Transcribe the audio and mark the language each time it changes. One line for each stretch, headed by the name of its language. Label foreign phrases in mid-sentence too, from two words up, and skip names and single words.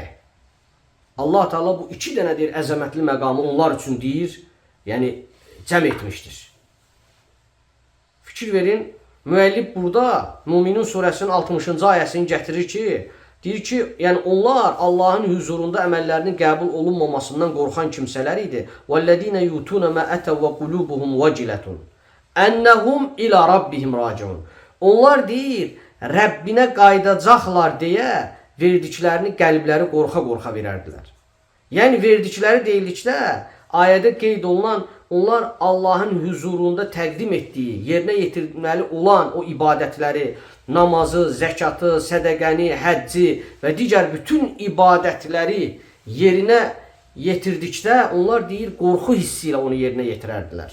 Azerbaijani: Allah Teala bu iki dənə əzəmətli məqamı onlar üçün deyir, yəni cəm etmişdir. Fikir verin, müəllif burada Müminin surəsinin 60-cı ayəsini gətirir ki, deyir ki, yəni onlar Allahın huzurunda əməllərinin qəbul olunmamasından qorxan kimsələr idi.
Arabic: وَالَّذِينَ يُؤْتُونَ مَا أَتَوْا وَقُلُوبُهُمْ وَجِلَةٌ أَنَّهُمْ إِلَى رَبِّهِمْ راجعون.
Azerbaijani: Onlar deyir, Rəbbinə qayıdacaqlar deyə verdiklərini qəlbləri qorxa-qorxa verərdilər. Yəni verdikləri deyildikdə ayədə qeyd olunan onlar Allahın huzurunda təqdim etdiyi, yerinə yetirməli olan o ibadətləri, namazı, zəkatı, sədəqəni, həcci və digər bütün ibadətləri yerinə yetirdikdə onlar deyir qorxu hissi ilə onu yerinə yetirərdilər.